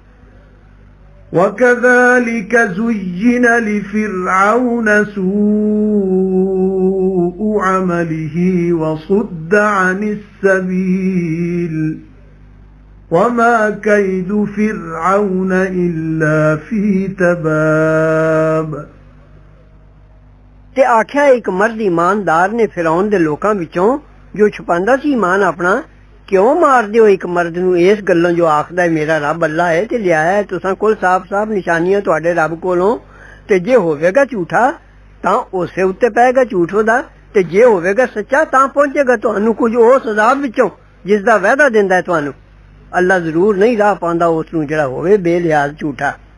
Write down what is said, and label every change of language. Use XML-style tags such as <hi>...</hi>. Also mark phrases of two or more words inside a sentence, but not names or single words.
<ar>وكذلك زين لفرعون سوء عمله وصد عن السبيل وما كيد فرعون إلا في تباب</ar> <pa>ਤੇ ਆਖਿਆ ਇੱਕ ਮਰਦ ਈਮਾਨਦਾਰ ਨੇ ਫਿਰੌਨ ਦੇ ਲੋਕਾਂ ਵਿੱਚੋਂ ਜੋ ਛੁਪਾਉਂਦਾ ਸੀ ਈਮਾਨ ਆਪਣਾ ਕਿਉਂ ਮਾਰਦੇ ਹੋ ਇੱਕ ਮਰਦ ਨੂੰ ਇਸ ਗੱਲੋਂ ਜੋ ਆਖਦਾ ਹੈ ਮੇਰਾ ਰੱਬ ਅੱਲਾ ਹੈ ਤੇ ਲਿਆਇਆ ਹੈ ਤੁਸਾਂ ਕੋਲ ਸਾਫ਼-ਸਾਫ਼ ਨਿਸ਼ਾਨੀਆਂ ਤੁਹਾਡੇ ਰੱਬ ਕੋਲੋਂ ਤੇ ਜੇ ਹੋਵੇਗਾ ਝੂਠਾ ਤਾਂ ਉਸੇ ਉੱਤੇ ਪਏਗਾ ਝੂਠ ਉਹਦਾ ਤੇ ਜੇ ਹੋਵੇਗਾ ਸੱਚਾ ਤਾਂ ਪਹੁੰਚੇਗਾ ਤੁਹਾਨੂੰ ਕੁਝ ਉਸ ਅਜ਼ਾਬ ਵਿੱਚੋਂ ਜਿਸ ਦਾ ਵਾਅਦਾ ਦਿੰਦਾ ਹੈ ਤੁਹਾਨੂੰ ਅੱਲਾ ਜ਼ਰੂਰ ਨਹੀਂ ਰਾਹ ਪਾਉਂਦਾ ਉਸ ਨੂੰ ਜਿਹੜਾ ਹੋਵੇ ਬੇਲਿਹਾਜ਼ ਝੂਠਾ</pa>